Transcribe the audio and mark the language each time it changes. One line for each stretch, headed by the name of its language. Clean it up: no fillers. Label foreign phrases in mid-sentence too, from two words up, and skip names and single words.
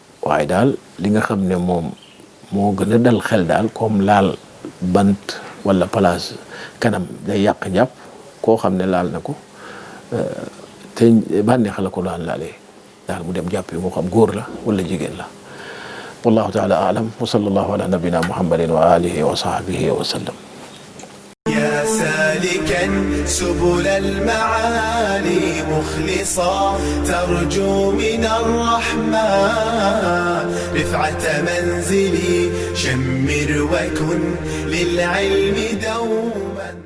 Wolof: waaye daal li nga xam ne moom moo gën a dal xel daal comme laal bant wala place kanam day yàq njàpp koo xam ne laal na ko te bànneex la ko laalee daal mu dem jàpp moo xam góor la wala jigéen la
Arabic: والله تعالى أعلم وصلى الله على نبينا محمد وآله وصحبه وسلم. يا سالكا سبل المعالي مخلصا ترجو من الرحمن رفعة منزلي شمر وكن للعلم دوما.